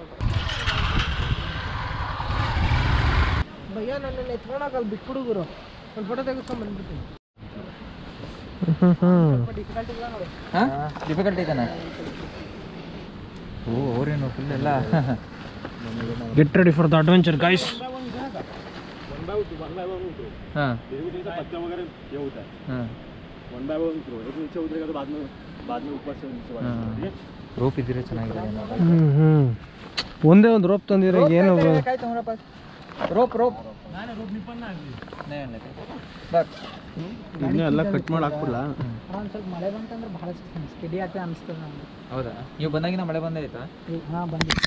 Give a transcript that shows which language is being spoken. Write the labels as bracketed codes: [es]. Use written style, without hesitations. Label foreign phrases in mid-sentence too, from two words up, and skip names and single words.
[kn] ಭಯ್ಯ ನನ್ನ ಎತ್ಕೊಂಡಾಗ ಅಲ್ಲಿ ಬಿಟ್ಬಿಡುಗರು ಒಂದು ಫೋಟೋ ತೆಗೆಸ್ಕೊಂಡು ಬಂದ್ಬಿಡ್ತೀನಿ. ಡಿಫಿಕಲ್ಟ್ ಐತಾನೆ. ಓ ಅವ್ರೇನು ಫುಲ್ ಎಲ್ಲ. [en] get ready for the adventure guys. [hi] हां पत्ते वगैरह ये होता है. हां [en] 1 by 1 throw. [hi] एक नीचे उतरेगा तो बाद में ऊपर से नीचे वाला. ठीक है. [kn] ರೋಪ್ ಇದ್ರೆ ಚೆನ್ನಾಗಿದೆ. ಒಂದೇ ಒಂದು ರೋಪ್ ತಂದಿದ್ರೆ ಏನು ರೋಪ್ ರೋಪ್ ನಾನೇ ರೋಪ್ ನಿಪ್ಪನ್ನ ಆಗಲಿ. ಬಟ್ ಇನ್ನೇ ಎಲ್ಲ ಕಟ್ ಮಾಡಿ ಹಾಕ್ಬಿಡಲ್ಲ. ಒಂದು ಸ್ವಲ್ಪ ಮಳೆ ಬಂತಂದ್ರೆ ಬಹಳ ಸ್ಕಿಡಿ ಆಗುತ್ತೆ ಅನಿಸ್ತದೆ ನನಗೆ. ಹೌದಾ? ನೀವು ಬಂದಾಗಿನ ಮಳೆ ಬಂದೈತಾ? ಹಾಂ ಬಂದಿದೆ.